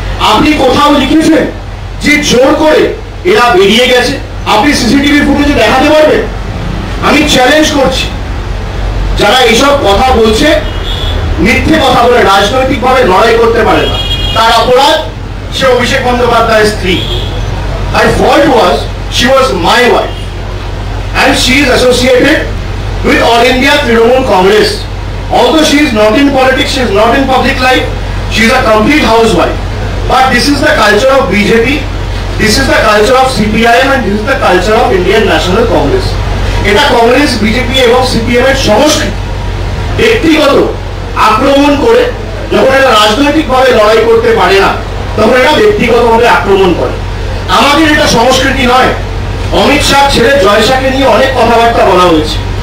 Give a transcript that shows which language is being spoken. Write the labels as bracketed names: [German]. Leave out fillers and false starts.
[Bangla] আপনি কোথাও লিখেছেন যে জোর করে এরা বেরিয়ে গেছে? আপনি সিসিটিভি ফুটেজে দেখাতে পারবেন? আমি চ্যালেঞ্জ করছি, যারা এইসব কথা বলছে, মিথ্যে কথা বলে রাজনৈতিকভাবে লড়াই করতে পারে না, তার অপরাধ সে অভিষেক বন্দ্যোপাধ্যায়ের স্ত্রী। [English] Her fault was she was my wife and she is associated with All India Trinamool Congress. Although she is not in politics, she is not in public life, she is a complete housewife. But this is the culture of BJP, this is the culture of CPIM and this is the culture of Indian National Congress. [Bangla] এটা Congress, BJP এবং CPM এর সংস্কৃতি। ব্যক্তিগত আক্রমণ করে যখন এরা রাজনৈতিকভাবে লড়াই করতে পারে না, তখন এরা ব্যক্তিগতভাবে আক্রমণ করে। আমাদের এটা সংস্কৃতি নয়। অমিত শাহ ছেড়ে জয় শাহকে নিয়ে অনেক কথাবার্তা বলা হয়েছে।